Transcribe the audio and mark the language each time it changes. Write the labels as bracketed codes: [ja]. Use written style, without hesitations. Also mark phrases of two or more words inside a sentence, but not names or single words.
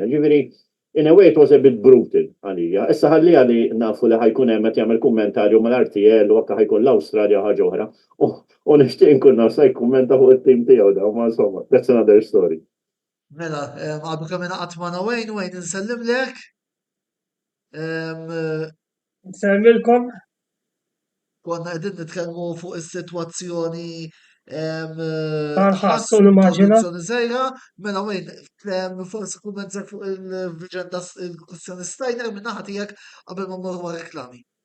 [mt] Ġifieri [en] in a way it was a bit brutal [mt] għalija. Issa ħallija li nafu li ħajkun hemm qed jagħmel kummentarju mal-RTL u anke ħajkun l-Awstralja ħaġa oħra. U nixtieq inkun naf se jkummenta fuq it-tim tiegħu da, ma insomma, [en] that's another story. [mt] Mela, għadu kemm inaqgħod ma' Wayne insellimlek. Nsemmilkom. Konna qegħdin nitkellmu fuq is-sitwazzjoni Tal-ħass u l-immaġina. żejra, mela Wayne, forsi kummenza fuq il-viġenda il-kwistjoni Steiner minn naħa tiegħek qabel ma mmorru ma' reklami.